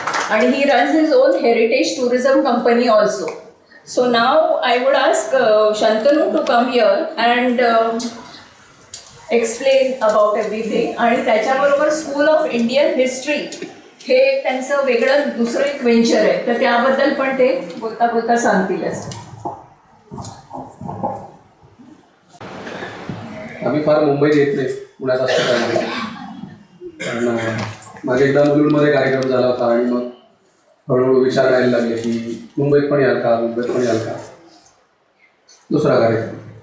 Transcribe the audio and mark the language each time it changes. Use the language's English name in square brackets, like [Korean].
[English] आणि he runs his own heritage tourism company also. So now I would ask Shantanu to come here and explain about everything. [Marathi] आणि त्याच्याबरोबर school of Indian history हे त्यांचं वेगळं दुसरं एक venture आहे, तर त्याबद्दल पण ते बोलता बोलता सांगतीलच. आम्ही फार मुंबईत येत नाही, पुण्यात असतो त्यामध्ये. कारण माझ्या एकदा मुलुंडमध्ये कार्यक्रम झाला होता आणि मग हळूहळू विचार करायला लागले की मुंबईत पण याल का, मुंबईत पण याल का. दुसरा कार्यक्रम.